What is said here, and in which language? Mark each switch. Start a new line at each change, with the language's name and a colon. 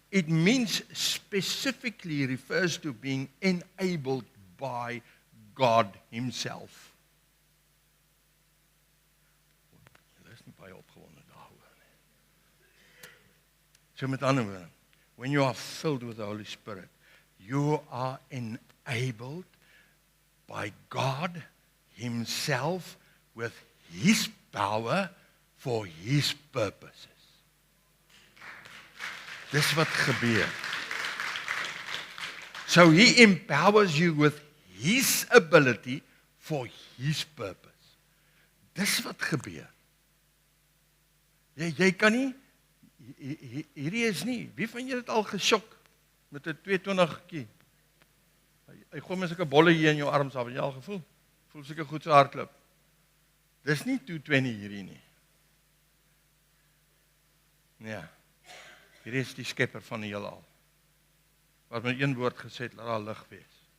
English: It means specifically refers to being enabled by God himself.
Afrikaans: Julle is nie baie opgewonde daaroor nie.
English: So
Afrikaans: met ander woorde,
English: when you are filled with the Holy Spirit, you are enabled by God himself with his power for his purposes.
Afrikaans: Dis wat gebeur.
English: So he empowers you with his ability for his purpose.
Afrikaans: Dis wat gebeur. Jy kan nie, hierdie is nie, wie van julle het al gesjok met 'n 220-kie? Hy gooi my sulke bolle hier in jou arms af, het jy al gevoel? Voel sulke goed so hardloop. Dis nie 220 hierdie nie. Ja, hierdie is die skepper van die heelal. Wat met een woord gesê het, laat daar lig wees.